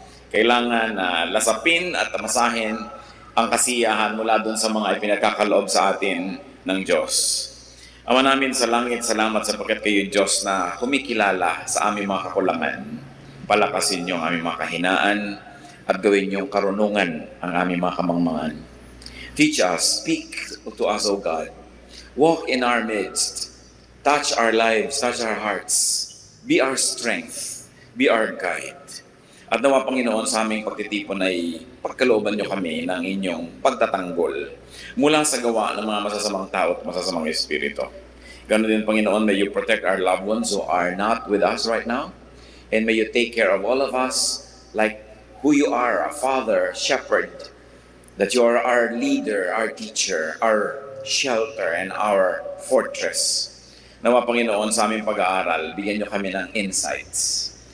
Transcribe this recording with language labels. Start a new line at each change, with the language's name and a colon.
Filipino: Kailangan lasapin at tamasahin ang kasiyahan mula dun sa mga ipinagkakaloob sa atin ng Diyos. Ama namin sa langit, salamat sapagkat kayo Diyos na kumikilala sa aming mga kakulangan. Palakasin niyo ang aming mga kahinaan at gawin niyong karunungan ang aming mga kamangmangan.
English: Teach us, speak to us, O God. Walk in our midst. Touch our lives, touch our hearts. Be our strength. Be our guide.
Filipino: At nawa, Panginoon, sa aming pagtitipon ay pagkalooban niyo kami ng inyong pagtatanggol mula sa gawa ng mga masasamang tao at masasamang espiritu. Ganon din,
English: Panginoon, may you protect our loved ones who are not with us right now. And may you take care of all of us like who you are, a father, shepherd, that you are our leader, our teacher, our shelter, and our fortress.
Filipino: Nawa, Panginoon, sa aming pag-aaral, bigyan niyo kami ng insights.